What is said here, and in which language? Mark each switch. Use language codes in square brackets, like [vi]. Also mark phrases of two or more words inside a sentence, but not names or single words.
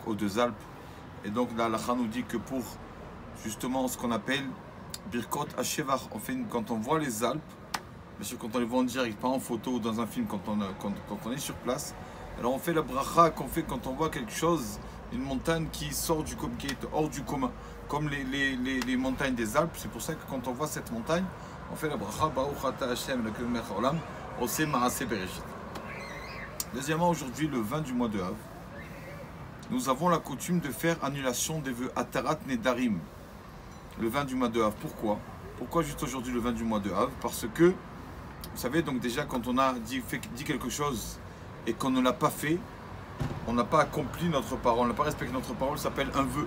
[fr] aux deux Alpes, et donc la halacha nous dit que pour justement ce qu'on appelle [he] ברכות השבח, [fr] quand on voit les Alpes, bien sûr quand on les voit en direct, pas en photo ou dans un film, quand on est sur place, alors on fait la bracha qu'on fait quand on voit quelque chose, une montagne qui sort qui est hors du commun, comme les montagnes des Alpes. C'est pour ça que quand on voit cette montagne, on fait la bracha [he] ברוך אתה השם אלוקינו מלך העולם, עושה מעשה בראשית. [fr] Deuxièmement, aujourd'hui, le 20 du mois de Av, nous avons la coutume de faire annulation des vœux [he] התרת נדרים. [fr] Le 20 du mois de Av. Pourquoi juste aujourd'hui le 20 du mois de Av? Parce que, vous savez, donc déjà quand on a dit quelque chose et qu'on ne l'a pas fait, on n'a pas accompli notre parole, on n'a pas respecté notre parole, ça s'appelle un vœu.